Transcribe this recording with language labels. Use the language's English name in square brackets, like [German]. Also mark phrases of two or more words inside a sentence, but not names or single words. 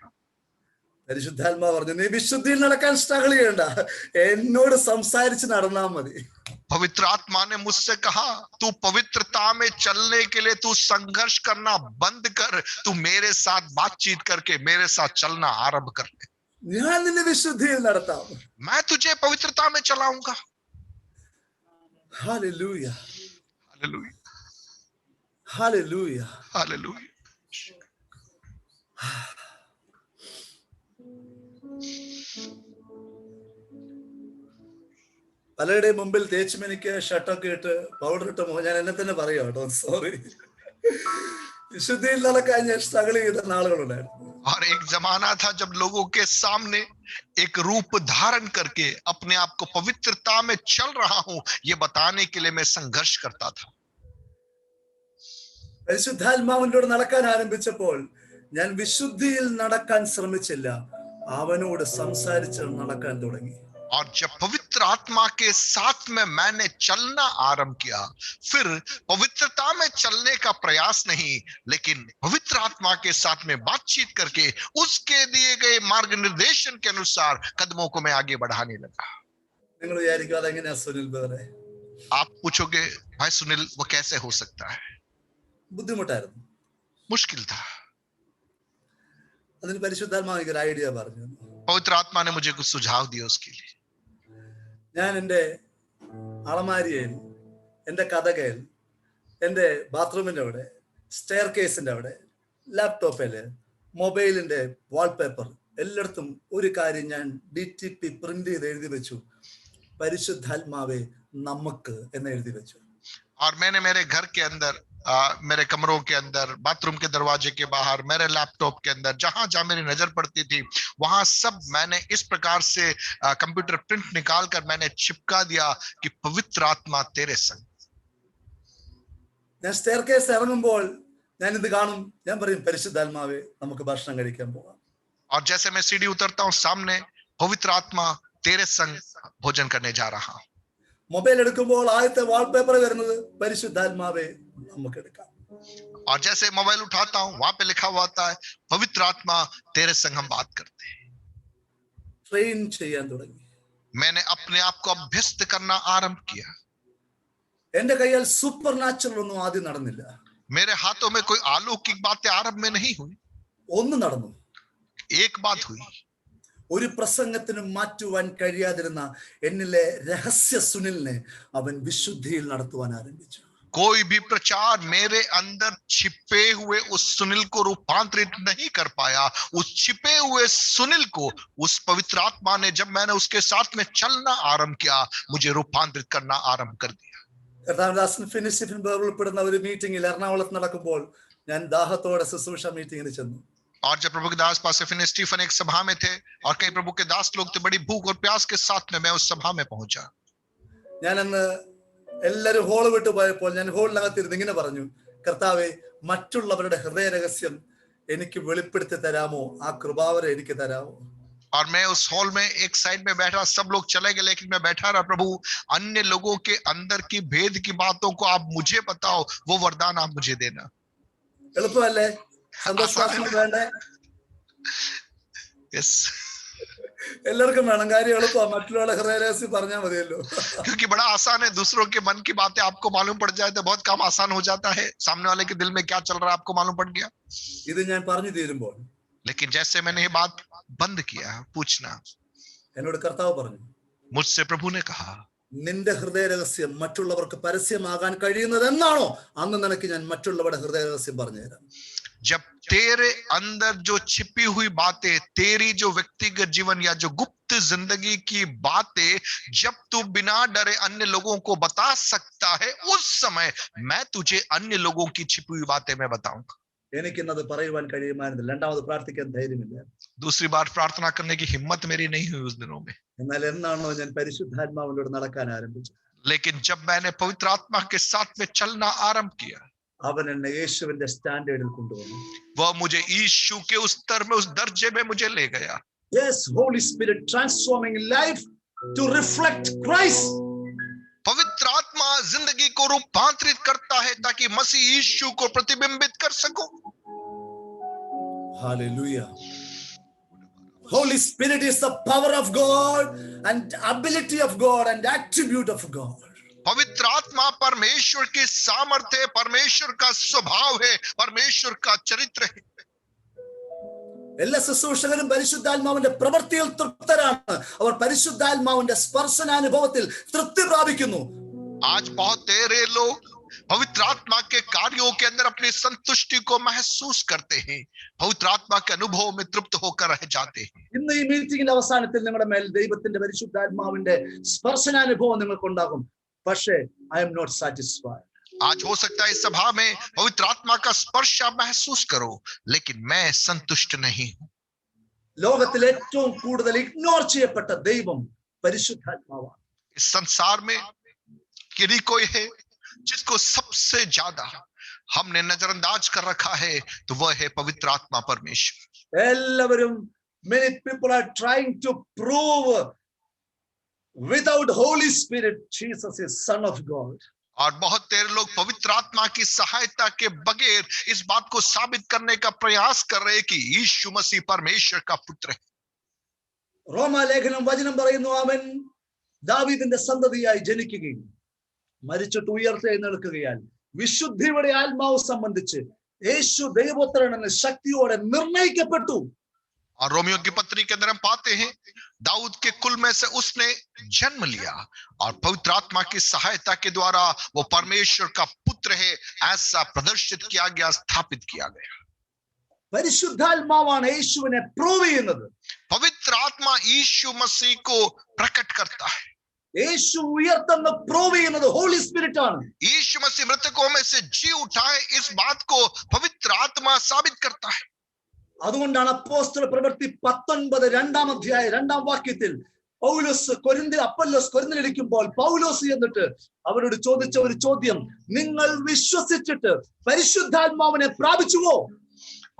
[Malayalam] പരിശുദ്ധാത്മാ പറഞ്ഞു, നീ വിശുദ്ധിയിൽ നടക്കാൻ സ്ട്രഗിൾ ചെയ്യണ്ട, എന്നോട് സംസാരിച്ച് നടന്നാ മതി. [Hindi] पवित्र आत्मा ने मुझसे कहा, तू पवित्रता में चलने के लिए तू संघर्ष करना बंद कर, तू मेरे साथ बातचीत करके मेरे साथ चलना आरंभ कर ले। [Malayalam] ഞാൻ നിന്നെ വിശുദ്ധിയിൽ നടത്താം. [Hindi] मैं तुझे पवित्रता में चलाऊंगा। हालेलुया, हालेलुया, हालेलुया, हालेलुया। [Malayalam] പലരുടെയും മുമ്പിൽ തേച്ചുമെനിക്ക് ഷർട്ടൊക്കെ ഇട്ട് പൗഡർ ഇട്ട് ഞാൻ എന്നെ തന്നെ പറയാം കേട്ടോ, സോറി. വിശുദ്ധിയിൽ നടക്കാൻ ഞാൻ സ്ട്രഗിൾ ചെയ്ത നാളുകളുണ്ടായിരുന്നു. [Hindi] और एक जमाना था जब लोगों के सामने एक रूप धारण करके अपने आप को पवित्रता में चल रहा हूं ये बताने के लिए मैं संघर्ष करता था। [Malayalam] പരിശുദ്ധാത്മാവിനോട് നടക്കാൻ ആരംഭിച്ചപ്പോൾ ഞാൻ വിശുദ്ധിയിൽ നടക്കാൻ ശ്രമിച്ചില്ല, അവനോട് സംസാരിച്ച് നടക്കാൻ തുടങ്ങി. [Hindi] और जब पवित्र आत्मा के साथ में मैंने चलना आरंभ किया, फिर पवित्रता में चलने का प्रयास नहीं, लेकिन पवित्र आत्मा के साथ में बातचीत करके उसके दिए गए मार्ग निर्देशन के अनुसार कदमों को मैं आगे बढ़ाने लगा। [Malayalam] നിങ്ങൾ വിചാരിക്കും അതെങ്ങനെയാ സുനിൽ ബ്രദറെ? [Hindi] आप पूछोगे, भाई सुनील वो कैसे हो सकता है? [Malayalam] ബുദ്ധിമുട്ടായിരുന്നു, [Hindi] मुश्किल था। [Malayalam] അതിന് പരിശുദ്ധാത്മാവ് എനിക്ക് ഒരു ഐഡിയ പറഞ്ഞു. [Hindi] पवित्र आत्मा ने मुझे कुछ सुझाव दिए उसके लिए। [Malayalam] ഞാൻ എൻ്റെ അളമാരിയിൽ, എൻ്റെ കഥകയിൽ, എൻ്റെ ബാത്റൂമിൻ്റെ അവിടെ, സ്റ്റെയർ കേസിൻ്റെ അവിടെ, ലാപ്ടോപ്പില്, മൊബൈലിന്റെ വാൾപേപ്പർ, എല്ലായിടത്തും ഒരു കാര്യം ഞാൻ [English] DTP print [Malayalam] ചെയ്ത് എഴുതി വെച്ചു, പരിശുദ്ധാത്മാവേ നമുക്ക് എന്ന് എഴുതി വെച്ചു. [Hindi] और मैंने मेरे घर के अंदर, मेरे कमरों के अंदर, बाथरूम के दरवाजे के बाहर, मेरे लैपटॉप के अंदर, जहां जहां मेरी नजर पड़ती थी वहां सब मैंने इस प्रकार से [English] computer print [Hindi] निकाल कर मैंने चिपका दिया कि पवित्र आत्मा तेरे संग। [Malayalam] ഞാൻ സ്റ്റെയർ കേസ് ഇറങ്ങുമ്പോൾ ഞാൻ ഇത് കാണും, ഞാൻ പറയും പരിശുദ്ധാത്മാവേ നമുക്ക് ഭക്ഷണം കഴിക്കാൻ പോകാം. [Hindi] और जैसे मैं सीढ़ी उतरता हूँ सामने, पवित्र आत्मा तेरे संग भोजन करने जा रहा हूँ। [Malayalam] മൊബൈൽ എടുക്കുമ്പോൾ ആദ്യത്തെ വാൾപേപ്പർ വരുന്നത് പരിശുദ്ധാത്മാവേ നമുക്ക് എടുക്കാം. [Hindi] और जैसे मोबाइल उठाता हूँ वहां पे लिखा हुआ आता है, पवित्र आत्मा तेरे संग हम बात करते हैं। [Malayalam] ട്രെയിൻ ചെയ്യാൻ തുടങ്ങി. [Hindi] मैंने अपने आप को अभ्यस्त करना आरंभ किया। [Malayalam] എന്റെ കയ്യിൽ [English] super natural [Malayalam] ഒന്നും ആദ്യം നടന്നില്ല. [Hindi] मेरे हाथों में कोई अलौकिक बातें आरंभ में नहीं हुई। [Malayalam] ഒന്ന് നടന്നു. [Hindi] एक बात हुई, [Malayalam] ഒരു പ്രസംഗത്തിനും മാറ്റുവാൻ കഴിയാതിരുന്ന എന്നിലെ രഹസ്യ സുനിലിനെ അവൻ വിശുദ്ധിയിൽ നടത്തുവാൻ ആരംഭിച്ചു. [Hindi] कोई भी प्रचार मेरे अंदर छिपे हुए उस सुनील को रूपांतरित नहीं कर पाया। उस छिपे हुए सुनील को उस पवित्र आत्मा ने, जब मैंने उसके साथ में चलना आरंभ किया, मुझे रूपांतरित करना आरंभ कर दिया। [Malayalam] കർത്താവിന്റെ ഫിനിഷ് ഉൾപ്പെടുന്ന ഒരു മീറ്റിംഗിൽ എറണാകുളത്ത് നടക്കുമ്പോൾ ഞാൻ ദാഹത്തോടെ ശുശ്രൂഷ മീറ്റിംഗിന് ചെന്നു. [Hindi] और जब प्रभु के दास पास स्टीफन एक सभा में थे और कई प्रभु के दास लोग थे, बड़ी भूख और प्यास के साथ में मैं उस सभा में पहुंचा। [Malayalam] ഞാനന്ന് എല്ലാരും ഹോള് വിട്ടു പോയപ്പോൾ ഞാൻ ഹോളിനകത്തിരുന്ന് ഇങ്ങനെ പറഞ്ഞു, കർത്താവേ, മറ്റുള്ളവരുടെ ഹൃദയ രഹസ്യം എനിക്ക് വെളിപ്പെടുത്തി തരാമോ? ആ കൃപാവരം എനിക്ക് തരാമോ? [Hindi] और मैं उस हॉल में एक साइड में बैठा, सब लोग चले गए लेकिन मैं बैठा रहा, प्रभु अन्य लोगों के अंदर की भेद की बातों को आप मुझे बताओ, वो वरदान आप मुझे देना। [Malayalam] എളുപ്പമല്ലേ? സന്തോഷം വേണ്ടേ? [English] yes, [Malayalam] എല്ലാവർക്കും വേണം. കാര്യം എളുപ്പമാണ്. മറ്റുള്ള ഹൃദയ രഹസ്യം പറഞ്ഞാൽ മതിയല്ലോ. [Hindi] क्योंकि बड़ा आसान है, दूसरों के मन की बातें आपको मालूम पड़ जाए तो बहुत काम आसान हो जाता है। सामने वाले के दिल में क्या चल रहा है आपको मालूम पड़ गया। [Malayalam] ഇത് ഞാൻ പറഞ്ഞു തീരുമ്പോൾ [Hindi] लेकिन जैसे मैंने ये बात बंद किया पूछना, [Malayalam] എന്നോട് കർത്താവ് പറഞ്ഞു, [Hindi] मुझसे प्रभु ने कहा, [Malayalam] നിന്റെ ഹൃദയ രഹസ്യം മറ്റുള്ളവർക്ക് പരസ്യമാകാൻ കഴിയുന്നത് എന്നാണോ, അന്ന് നിനക്ക് ഞാൻ മറ്റുള്ളവരുടെ ഹൃദയ രഹസ്യം പറഞ്ഞുതരാം. [Hindi] जब तेरे अंदर जो छिपी हुई बातें, तेरी जो व्यक्तिगत जीवन या जो गुप्त जिंदगी की बातें, जब तू बिना डरे अन्य लोगों को बता सकता है, उस समय मैं तुझे अन्य लोगों की छिपी हुई बातें मैं बताऊंगा। [Malayalam] എനിക്കിന്നത് പറയുവാൻ കഴിയുമായിരുന്നില്ല. രണ്ടാമത് പ്രാർത്ഥിക്കാൻ ധൈര്യമില്ല. [Hindi] दूसरी बार प्रार्थना करने की हिम्मत मेरी नहीं हुई उस दिनों में। [Malayalam] എന്നാൽ എന്നാണോ ഞാൻ പരിശുദ്ധാത്മാവിനോട് നടക്കാൻ ആരംഭിച്ചത്, [Hindi] लेकिन जब मैंने पवित्र आत्मा के साथ में चलना आरंभ किया, [Malayalam] അവൻ എന്നെ യേശുവിന്റെ സ്റ്റാൻഡേർഡിൽ കൊണ്ടുവന്നു. [Hindi] वह मुझे यीशु के उस स्तर में, उस दर्जे में मुझे ले गया। [English] Yes, Holy Spirit transforming life to reflect Christ. [Hindi] पवित्र आत्मा जिंदगी को रूपांतरित करता है ताकि मसीह यीशु को प्रतिबिंबित कर सको। [English] Hallelujah. Holy Spirit is the power of God and ability of God and attribute of God. [Hindi] पवित्र आत्मा परमेश्वर की सामर्थ्य है, परमेश्वर का स्वभाव है, परमेश्वर का चरित्र है। [Malayalam] എല്ലാ ശുശ്രൂഷകരും പരിശുദ്ധാത്മാവിന്റെ പ്രവൃത്തിയിൽ തൃപ്തരാണ്. അവർ പരിശുദ്ധാത്മാവിന്റെ സ്പർശനാനുഭവത്തിൽ തൃപ്തി പ്രാപിക്കുന്നു. [Hindi] आज बहुत तेरे लोग पवित्र आत्मा के कार्यों के अंदर अपनी संतुष्टि को महसूस करते हैं, पवित्र आत्मा के अनुभव में तृप्त होकर रह जाते हैं। [Malayalam] ഇന്ന് ഈ മീറ്റിംഗിന്റെ അവസാനത്തിൽ നിങ്ങളുടെ മേൽ ദൈവത്തിന്റെ പരിശുദ്ധാത്മാവിന്റെ സ്പർശനാനുഭവം നിങ്ങൾക്കുണ്ടാകും. [English] പക്ഷേ I am not satisfied. [Hindi] आज हो सकता है इस सभा में पवित्र आत्मा का स्पर्श आप महसूस करो, लेकिन मैं संतुष्ट नहीं हूं। [Malayalam] ലോകത്തിൽ ഏറ്റവും കൂടുതൽ ഇഗ്നോർ ചെയ്യപ്പെട്ട ദൈവം പരിശുദ്ധാത്മാവാണ്. [Hindi] इस संसार में यदि कोई है जिसको सबसे ज्यादा हमने नजरअंदाज कर रखा है तो वह है पवित्र आत्मा परमेश्वर। [English] എല്ലാവരും many people are trying to prove without Holy Spirit Jesus is Son of God. [Hindi] और बहुत तेरे लोग पवित्र आत्मा की सहायता के बगैर इस बात को साबित करने का प्रयास कर रहे हैं कि यीशु मसीह परमेश्वर का पुत्र है। [Malayalam] റോമാലേഖനം വചനം പറയുന്നു, അവൻ ദാവീദിന്റെ സന്തതിയായി ജനിക്കുകയും മരിച്ചിട്ട് ഉയർത്തെഴുന്നേൽക്കുകയാൽ വിശുദ്ധിയുടെ ആത്മാവ് സംബന്ധിച്ച് യേശു ദൈവപുത്രനെന്ന് ശക്തിയോടെ നിർണയിക്കപ്പെട്ടു. [Hindi] और रोमियो की पत्री के अंदर हम पाते हैं दाऊद के कुल में से उसने जन्म लिया और पवित्र आत्मा की सहायता के द्वारा वो परमेश्वर का पुत्र है ऐसा प्रदर्शित किया गया, स्थापित किया गया। [Malayalam] പരിശുദ്ധാത്മാവാണ് യേശുവിനെ പ്രൂവ് ചെയ്യുന്നത്. [Hindi] पवित्र आत्मा यीशु मसीह को प्रकट करता है। [Malayalam] യേശു ഉയർത്തെന്ന് പ്രൂവ് ചെയ്യുന്നത് [English] Holy Spirit [Malayalam] ആണ്. [Hindi] यीशु मसीह मृतकों में से जी उठा है, इस बात को पवित्र आत्मा साबित करता है। [Malayalam] അതുകൊണ്ടാണ് അപ്പോസ്തല പ്രവൃത്തി 19 രണ്ടാം അധ്യായ 2-ാം വാക്യത്തിൽ അപ്പൊല്ലോസ് കൊരിന്തിലിരിക്കുമ്പോൾ പൗലോസ് എന്നിട്ട് അവരോട് ചോദിച്ച ഒരു ചോദ്യം, നിങ്ങൾ വിശ്വസിച്ചിട്ട് പരിശുദ്ധാത്മാവിനെ പ്രാപിച്ചുവോ?